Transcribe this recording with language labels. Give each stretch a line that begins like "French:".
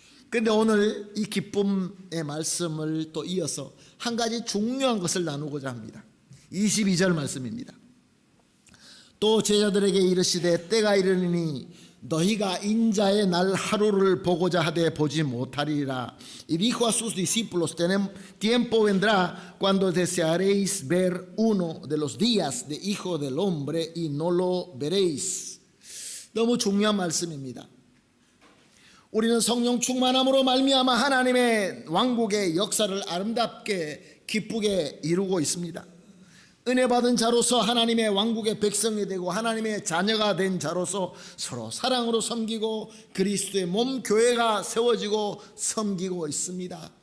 Korean: 그런데 오늘 이 기쁨의 말씀을 또 이어서 한 가지 중요한 것을 나누고자 합니다. 22절 말씀입니다. 또 제자들에게 이르시되 때가 이르니 너희가 인자의 날 하루를 보고자 하되 보지 못하리라.
Spanish: Y dijo a sus discípulos, tiempo vendrá cuando desearéis ver uno de los días de Hijo del Hombre y no lo veréis.
Korean: 너무 중요한 말씀입니다. 우리는 성령 충만함으로 말미암아 하나님의 왕국의 역사를 아름답게 기쁘게 이루고 있습니다. 은혜 받은 자로서 하나님의 왕국의 백성이 되고 하나님의 자녀가 된 자로서 서로 사랑으로 섬기고 그리스도의 몸 교회가 세워지고 섬기고 있습니다.